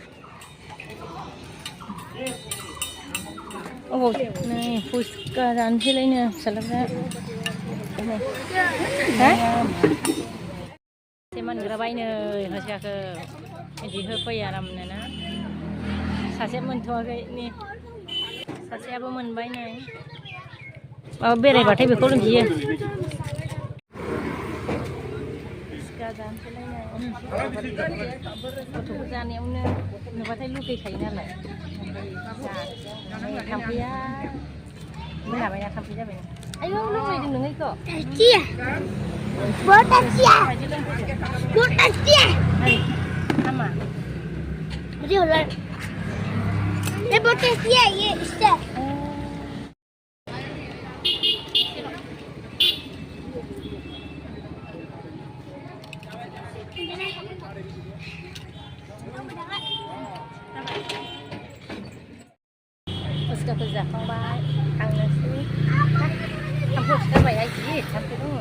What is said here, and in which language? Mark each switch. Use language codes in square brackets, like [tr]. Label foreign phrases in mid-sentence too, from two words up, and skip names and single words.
[brx] अबाव नै फुसका जानोसैलायनो फिसालाफ्रा एसे मोनग्राबायनो होसियाखौ बिदि होफैयो आरामनो ना सासे मोनथ'वाखै नै सासेयाबो मोनबाय नै माबा बेरायबाथाय बेखौ लोंहैयो फुसका जानोसैलायनो गथ'फोर जानायावनो नुबाथाय लुगैखायो नालाय थाम्फैया मोनाबायना थाम्फै जाबाय आयौ लोंफैदों नोङो इखौ [hi] बहुत अच्छी है हामा मुझे हो रहा है ये बहुत अच्छी है ये इससे [brx] फुसकाखौ जाखांबाय थांनोसै थाम्फै सिखारबाय आइजि थाम्फै